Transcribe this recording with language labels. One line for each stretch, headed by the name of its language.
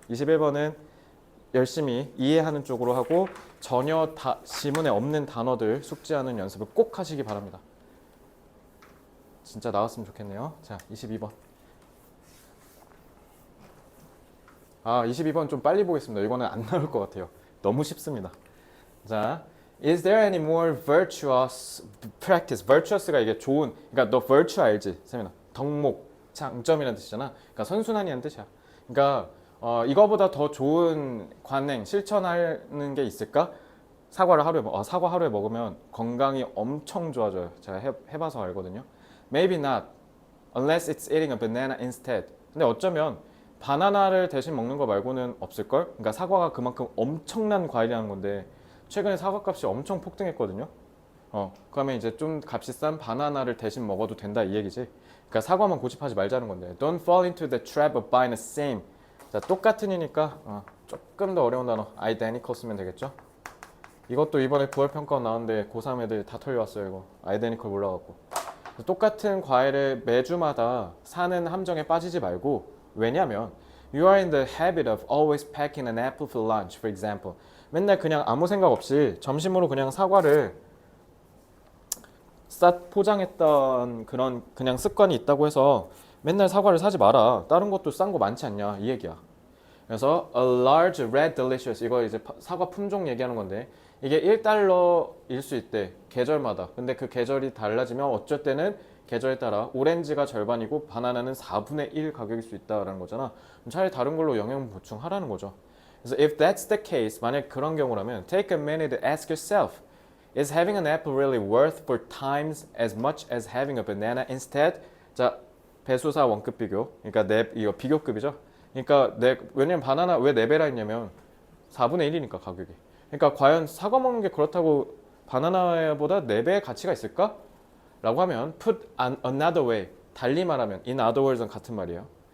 Korean: 21번은 열심히 이해하는 쪽으로 하고 전혀 지문에 없는 단어들 숙지하는 연습을 꼭 하시기 바랍니다. 진짜 나왔으면 좋겠네요. 자, 22번. 22번 좀 빨리 보겠습니다. 이거는 안 나올 것 같아요. 너무 쉽습니다. 자,
English: is there any more virtuous practice?
Korean: virtuous가 이게 좋은, 그러니까 너 virtue 알지? 세민아. 덕목, 장점이라는 뜻이잖아. 그러니까 선순환이라는 뜻이야. 그러니까 이거보다 더 좋은 관행, 실천하는 게 있을까? 사과 하루에 먹으면 건강이 엄청 좋아져요. 제가 해봐서 알거든요.
English: Maybe not, unless it's eating a banana instead.
Korean: 근데 어쩌면 바나나를 대신 먹는 거 말고는 없을걸? 그러니까 사과가 그만큼 엄청난 과일이라는 건데 최근에 사과 값이 엄청 폭등했거든요. 그러면 이제 좀 값이 싼 바나나를 대신 먹어도 된다 이 얘기지. 그러니까 사과만 고집하지 말자는 건데.
English: Don't fall into the trap of buying the same.
Korean: 자, 똑같은이니까 조금 더 어려운 단어 identical 쓰면 되겠죠. 이것도 이번에 9월 평가 나왔는데 고3 애들 다 털려왔어요. 이거 identical 몰라갖고. 똑같은 과일을 매주마다 사는 함정에 빠지지 말고, 왜냐면
English: you are in the habit of always packing an apple for lunch, for example.
Korean: 맨날 그냥 아무 생각 없이 점심으로 그냥 사과를 싹 포장했던 그런 그냥 습관이 있다고 해서 맨날 사과를 사지 마라. 다른 것도 싼 거 많지 않냐 이 얘기야. 그래서
English: a large red delicious,
Korean: 이거 이제 사과 품종 얘기하는 건데 이게 1달러일 수 있대, 계절마다. 근데 그 계절이 달라지면 어쩔 때는 계절에 따라 오렌지가 절반이고 바나나는 4분의 1 가격일 수 있다라는 거잖아. 차라리 다른 걸로 영양 보충하라는 거죠. 그래서
English: if that's the case,
Korean: 만약 그런 경우라면
English: take a minute to ask yourself, is having an apple really worth 4 times as much as having a banana instead?
Korean: 자, 배수사 원급 비교. 그러니까 이거 비교급이죠. 그러니까 왜냐면 바나나 왜 4배라 했냐면 4분의 1이니까 가격이. 그러니까 과연 사과 먹는 게 그렇다고 바나나보다 4배의 가치가 있을까? 라고 하면
English: put another way,
Korean: 달리 말하면
English: in other words
Korean: 는 같은 말이에요.